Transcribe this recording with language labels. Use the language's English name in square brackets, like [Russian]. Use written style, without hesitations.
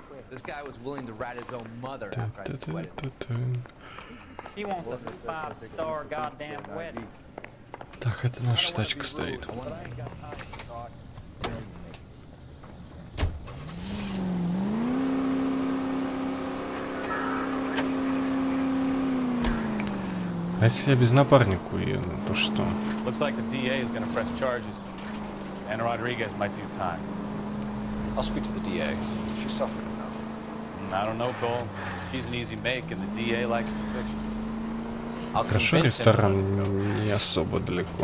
[English] This guy was willing to rat his own mother after I sweated. He wants a 5-star goddamn wedding. [Russian] Так, это наша тачка стоит. А если я без напарника уеду, то что? [English] Looks like the DA is gonna press charges, and Rodriguez might do time. I'll speak to the DA. She's suffering enough. I don't know, Cole. She's an easy make, and the DA likes convictions. [Russian] Хорошо, ресторан не особо далеко.